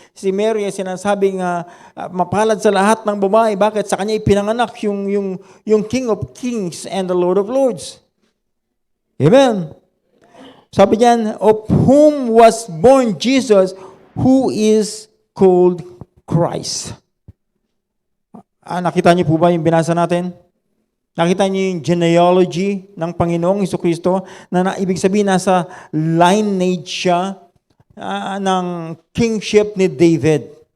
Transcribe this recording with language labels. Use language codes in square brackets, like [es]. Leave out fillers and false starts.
[tl] Si Mary ay sinasabing mapalad sa lahat ng babae. Bakit? Sa kanya ipinanganak yung [en] King of Kings and the Lord of Lords. Amen. [tl] Sabi niyan, [en] of whom was born Jesus, who is called Christ. [tl] Nakita niyo po ba yung binasa natin? Nakita niyo yung genealogy ng Panginoong Jesucristo na ibig sabihin nasa lineage siya ng kingship ni David.